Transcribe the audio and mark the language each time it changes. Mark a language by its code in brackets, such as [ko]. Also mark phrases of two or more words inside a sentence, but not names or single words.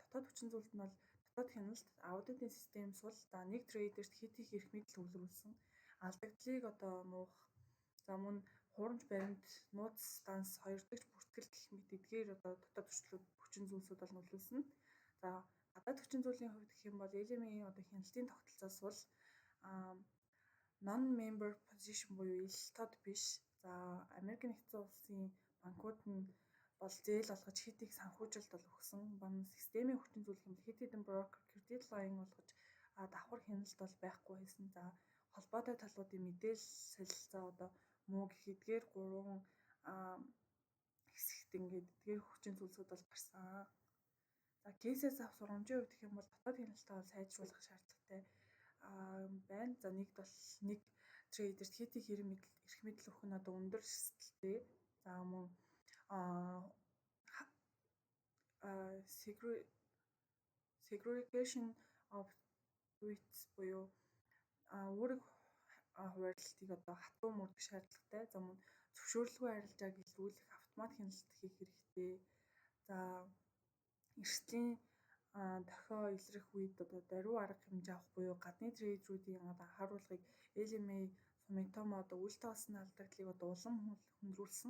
[mn] Дотоод хүчин зүйлд нь бол дотоод хяналт, аудитын систем сул, за нэг трейдерт хэд их эрх мэдэл төвлөрүүлсэн, алдагдлыг одоо нуух, за мөн хуурамч баримт, нууц станс, хоёр дахь бүртгэл гэх мэт эдгээр одоо дотоод хүчин зүйлсүүд бол нөлөөлсөн. За гадаад хүчин зүйлийн хувьд гэх юм бол LME-ийн одоо хяналтын тогтолцоос бол [en] non-member position [mn] буюу ил тод биш. За Америк нэгдсэн улсын банкуд нь бол зээл олгож хэд их санхүүжилт бол өгсөн. Бан системийн хүчин зүйл юм хэд хэдэн брокер [en] credit line [mn] олгож давхар хяналт бол байхгүй байсан. За холбоотой талуудын мэдээлэл солилцоо одоо муу гэх эдгээр 3 хэсэгт ингээд эдгээр хүчин зүйлсүүд бол гарсан. За кейсээс авах сургамжийн хувьд гэх юм бол дотоод хяналтаа бол сайжруулах шаардлагатай байна. За нэгд бол нэг трейдерт хэд их эрх мэдэл өгөх нь одоо өндөр эрсдэлтэй. За мөн [en] segregation of rights [mn] буюу үүрэг хуваарлтыг одоо хатуу мөрдөх шаардлагатай. За мөн зөвшөөрлгүй арилжааг илрүүлэх автомат хяналт хийх хэрэгтэй. За эрсдлийн дохио илрэх үед одоо даруй арга хэмжээ авах буюу гадны трейдеруудын анхааруулгыг LME Sumitomo одоо үл тоосон алдагдлыг одоо улам хүндрүүлсэн.